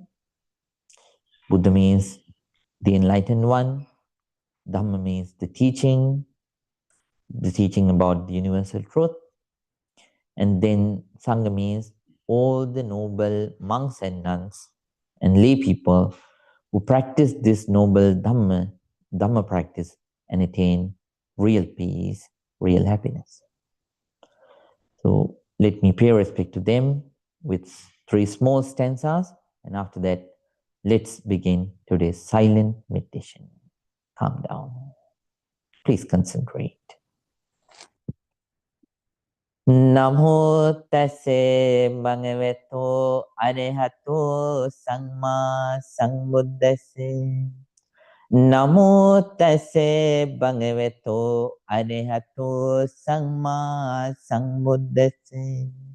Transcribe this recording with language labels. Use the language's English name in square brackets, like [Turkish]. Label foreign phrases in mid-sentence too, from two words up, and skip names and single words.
[English] Buddha means the enlightened one, Dhamma means the teaching about the universal truth, and then Sangha means all the noble monks and nuns and lay people who practice this noble Dhamma practice and attain real peace, real happiness. So let me pay respect to them with 3 small stanzas, and after that, let's begin today's silent meditation. Calm down. Please concentrate. [Pali] Namo tase bhagavato arahato samma sambuddhase. Namo tase bhagavato arahato samma sambuddhase.